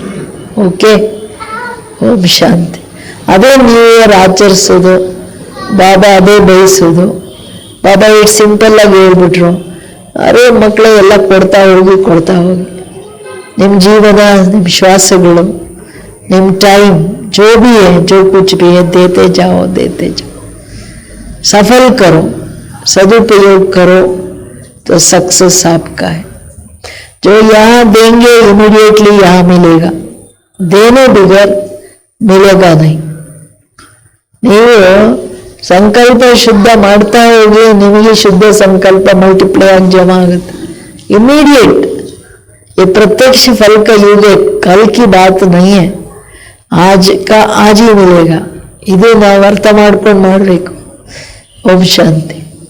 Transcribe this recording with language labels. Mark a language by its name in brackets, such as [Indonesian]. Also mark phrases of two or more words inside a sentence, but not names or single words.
[Kannada] ಓಕೆ, ಓಂ ಶಾಂತಿ. ಅದೇ [English] new year [Kannada] ಆಚರಿಸೋದು, ಬಾಬಾ ಅದೇ ಬಯಸೋದು. ಬಾಬಾ ಇಷ್ಟು ಸಿಂಪಲ್ ಆಗಿ ಹೇಳ್ಬಿಟ್ರು, ಅರೆ ಮಕ್ಕಳು ಎಲ್ಲ ಕೊಡ್ತಾ ಹೋಗಿ ನಿಮ್ಮ ಜೀವನ, ನಿಮ್ಮ ಶ್ವಾಸಗಳು, ನಿಮ್ಮ ಟೈಮ್, [Hindi] जो भी है, जो कुछ भी है, देते जाओ. सफल करो, सदुपयोग करो, तो सक्सेस आपका है. जो यहाँ देंगे इमीडिएटली यहाँ मिलेगा, देने बगैर मिलेगा नहीं. [Kannada] ನೀವು ಸಂಕಲ್ಪ ಶುದ್ಧ ಮಾಡ್ತಾ ಹೋಗಿ, ನಿಮಗೆ ಶುದ್ಧ ಸಂಕಲ್ಪ ಮಲ್ಟಿಪ್ಲೈ ಆಗಿ ಜಮಾ ಆಗುತ್ತೆ इमीडिएट. [Hindi] ये प्रत्यक्ष फल का युग है, कल की बात नहीं है, आज का आज ही मिलेगा. [Kannada] ಇದು ನಾವು ಅರ್ಥ ಮಾಡ್ಕೊಂಡು ಮಾಡಬೇಕು. [Hindi] ओम शांति.